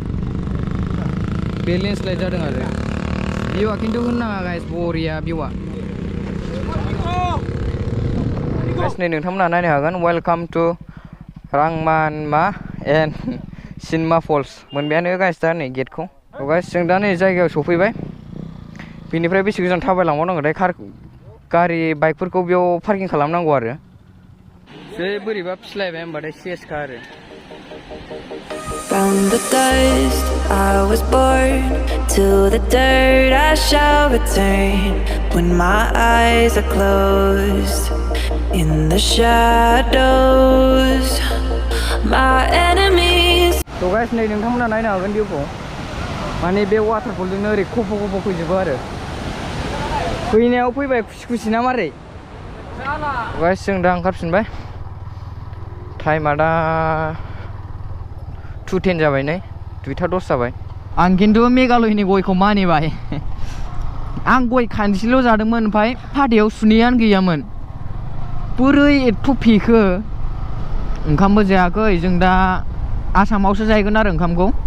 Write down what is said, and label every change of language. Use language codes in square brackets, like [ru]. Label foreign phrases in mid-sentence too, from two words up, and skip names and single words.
[brx] बे लेन्डस्लाइड जादों आरो भिउआ खिन्थु होननाङा गाइस बरिया भिउआ गाइस नै नोंथांमोना नायनो हागोन [en] welcome to [brx] रांमानमा एन्ड सिनेमा फल्स मोनबायानो गाइस दा नै गेटखौ गाइस जों दा नै जायगायाव सफैबाय बेनिफ्राय बेसे गोजान थाबायलांबावनांगौथाय गारि बाइकफोरखौ बेयाव पार्किं खालामनांगौ आरो बे बोरैबा फिस्लायबाय होनबाथाय सेसखा आरो [en] From the dust I was born, to the dirt I shall return. When my eyes are closed, in the shadows, my enemies. [brx] तो गाइस नै नोंथांमोना नायनो हागोन भिउखौ माने बे वाटारफलजोंनो ओरै खफ' खफ' फैजोबो आरो फैनायाव फैबाय खुसि खुसि ना मारै गाइस जों दा ओंखारफिनबाय टाइमा दा 2:10 जाबाय नै 2:10 जाबाय आं खिन्थु मेघालयनि गयखौ मानिबाय आं गय खानसेल' जादोंमोन ओमफ्राय फाथैयाव सुनैयानो गैयामोन बोरै एथ' फेखो ओंखामबो जायाखै जों दा आसामावसो जाहैगोन आरो ओंखामखौ